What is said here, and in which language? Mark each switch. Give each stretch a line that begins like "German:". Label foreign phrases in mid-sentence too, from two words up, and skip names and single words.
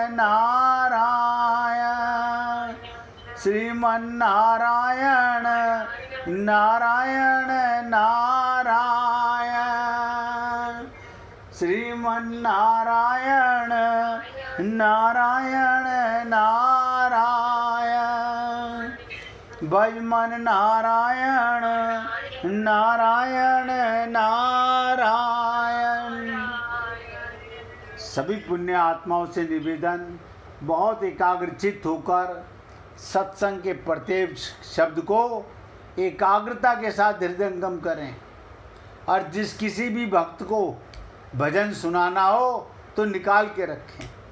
Hindi: नारायण, श्रीमन नारायण नारायण नारायण, श्रीमन नारायण नारायण नारायण, भज मन नारायण नारायण नारायण। सभी पुण्य आत्माओं से निवेदन, बहुत एकाग्रचित्त होकर सत्संग के प्रत्येक शब्द को एकाग्रता के साथ हृदयंगम करें। और जिस किसी भी भक्त को भजन सुनाना हो तो निकाल के रखें।